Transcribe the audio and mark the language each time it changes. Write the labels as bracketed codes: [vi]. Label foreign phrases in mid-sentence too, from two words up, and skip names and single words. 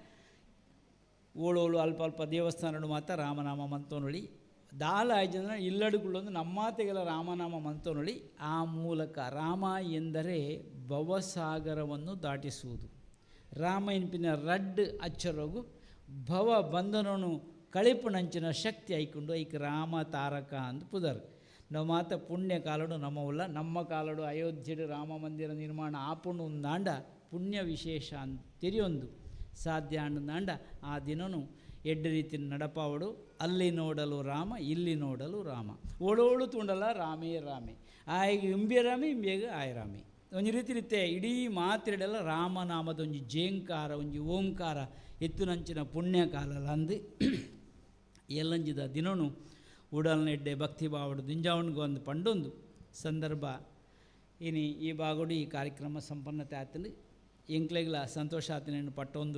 [tcy] ಓಳೋಳು ಅಲ್ಪ ಅಲ್ಪ ದೇವಸ್ಥಾನಗಳು ಮಾತ್ರ ರಾಮನಾಮ ಮಂತೋನೊಳಿ ದಾಲ ಜನ ಇಲ್ಲಡುಗಳೊಂದು ನಮ್ಮಾತೆಗೆಲ್ಲ ರಾಮನಾಮ ಮಂತೋನೊಳಿ ಆ ಮೂಲಕ [kn] ರಾಮ ಎಂದರೆ ಭವಸಾಗರವನ್ನು ದಾಟಿಸುವುದು [tcy] ರಾಮ ಎನ್ಪಿನ ರಡ್ ಅಚ್ಚರಗು ಭವ ಬಂಧನನು ಕಳಿಪುನಂಚಿನ ಶಕ್ತಿ ಐಕೊಂಡು ಐಕ್ ರಾಮ ತಾರಕ ಅಂದು ಪುದರ್ ನಾವು ಮಾತ ಪುಣ್ಯ ಕಾಲಡು ನಮ್ಮವಲ್ಲ ನಮ್ಮ ಕಾಲಡು ಅಯೋಧ್ಯೆಡು ರಾಮ ಮಂದಿರ ನಿರ್ಮಾಣ ಆಪುಂಡು ಒಂದಾಂಡ ಪುಣ್ಯ ವಿಶೇಷ ಅಂತ ತೆರೆಯೊಂದು ಸಾಧ್ಯ ಅಂದಾಂಡ ಆ ದಿನನು ಎಡ್ಡ ರೀತಿ ನಡಪಾವಡು [kn] ಅಲ್ಲಿ ನೋಡಲು ರಾಮ ಇಲ್ಲಿ ನೋಡಲು ರಾಮ [tcy] ಓಡೋಳು ತುಂಡಲ್ಲ ರಾಮೇ ರಾಮೇ ಆಯ್ಗೆ ಇಂಬೆ ರಾಮೆ ಇಂಬೆಗೆ ಆಯ ರಾಮೆ ಒಂಜಿ ರೀತಿ ರೀತಿ ಇಡೀ ಮಾತಿರಡೆಲ್ಲ ರಾಮನಾಮದ ಒಂಜಿ ಜೇಂಕಾರ ಒಂಜಿ ಓಂಕಾರ ಎತ್ತುನಂಚಿನ ಪುಣ್ಯ ಕಾಲಲ್ಲ ಅಂದು ಎಲ್ಲಂಜಿದ ದಿನನು ಉಡಲ್ನೆಡ್ಡೆ ಭಕ್ತಿ ಬಾವಡು ದಿಂಜಾವಣಿಗೆ ಒಂದು ಪಂಡೊಂದು ಸಂದರ್ಭ ಇನಿ ಈ ಬಾಗೋಡು ಈ ಕಾರ್ಯಕ್ರಮ ಸಂಪನ್ನತೆ ಆತನು ಎಂಕ್ಲೆಗ್ಲ ಸಂತೋಷ ಆತನೇನು ಪಟ್ಟೊಂದು